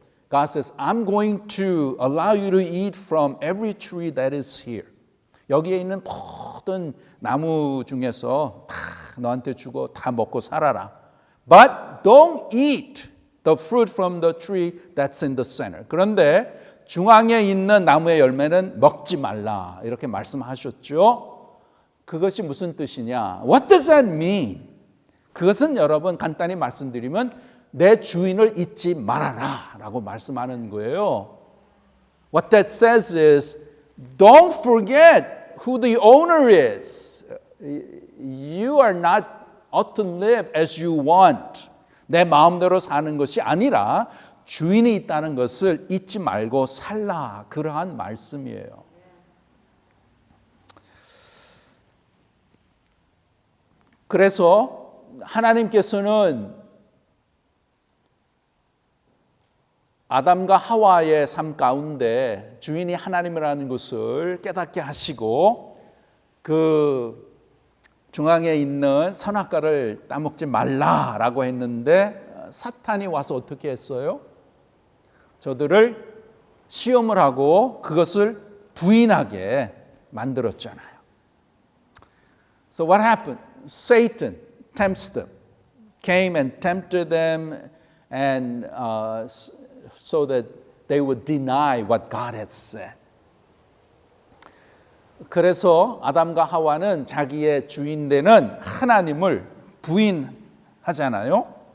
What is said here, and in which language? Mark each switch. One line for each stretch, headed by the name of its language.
English: God says, I'm going to allow you to eat from every tree that is here.
Korean: 여기에 있는 모든 나무 중에서 다 너한테 주고 다 먹고 살아라.
English: But don't eat the fruit from the tree that's in the center.
Korean: 그런데 중앙에 있는 나무의 열매는 먹지 말라. 이렇게 말씀하셨죠. 그것이 무슨 뜻이냐?
English: What does that mean?
Korean: 그것은 여러분 간단히 말씀드리면 내 주인을 잊지 말아라 라고 말씀하는 거예요.
English: What that says is, don't forget who the owner is. You are not ought to live as you want.
Korean: 내 마음대로 사는 것이 아니라 주인이 있다는 것을 잊지 말고 살라. 그러한 말씀이에요. 그래서 하나님께서는 아담과 하와의 삶 가운데 주인이 하나님이라는 것을 깨닫게 하시고 그 중앙에 있는 선악과를 따먹지 말라라고 했는데 사탄이 와서 어떻게 했어요? 저들을 시험을 하고 그것을 부인하게 만들었잖아요.
English: So what happened? Satan tempts them, came and tempted them, and so that they would deny what God had said.
Korean: 그래서 아담과 하와는 자기의 주인 되는 하나님을 부인하잖아요.